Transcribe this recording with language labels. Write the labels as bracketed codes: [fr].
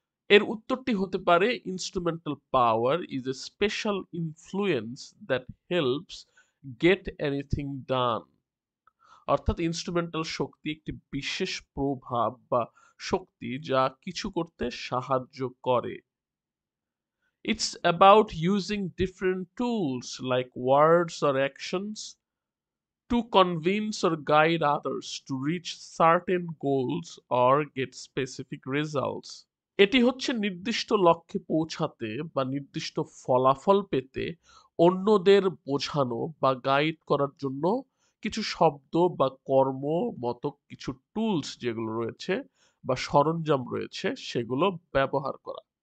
[bn] এর উত্তরটি হতে পারে [en] instrumental power is a special influence that helps get anything done, [bn] অর্থাৎ ইনস্ট্রুমেন্টাল শক্তি একটি বিশেষ প্রভাব বা শক্তি যা কিছু করতে সাহায্য করে। [en] It's about using different tools like words or actions to convince or guide others to reach certain goals or get specific results। [bn] এটি হচ্ছে নির্দিষ্ট লক্ষ্যে পৌঁছাতে বা নির্দিষ্ট ফলাফল পেতে অন্যদের বোঝানো বা গাইড করার জন্য কিছু শব্দ বা কর্ম মতো কিছু টুলস যেগুলো রয়েছে বা সরঞ্জাম রয়েছে সেগুলো ব্যবহার করা।